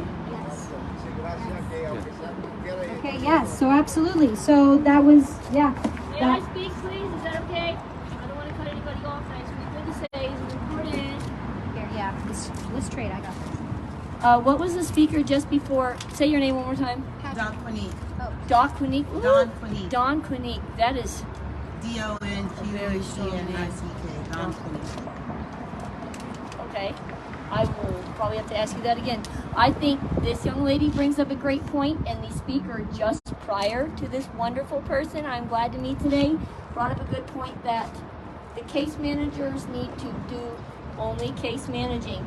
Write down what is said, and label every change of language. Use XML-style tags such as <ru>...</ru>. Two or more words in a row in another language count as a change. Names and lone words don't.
<en>Yes. Okay, yes, so absolutely. So that was, yeah. May I speak, please? Is that okay? I don't want to cut anybody off. I just good to say is important. Here, yeah, let's trade. I got this. What was the speaker just before? Say your name one more time. Don Quinny. Oh, Don Quinny. Don Quinny. Don Quinny. That is DONQUICK. Don Quinny. Okay. I will probably have to ask you that again. I think this young lady brings up a great point, and the speaker just prior to this wonderful person I'm glad to meet today brought up a good point that the case managers need to do only case managing.</en>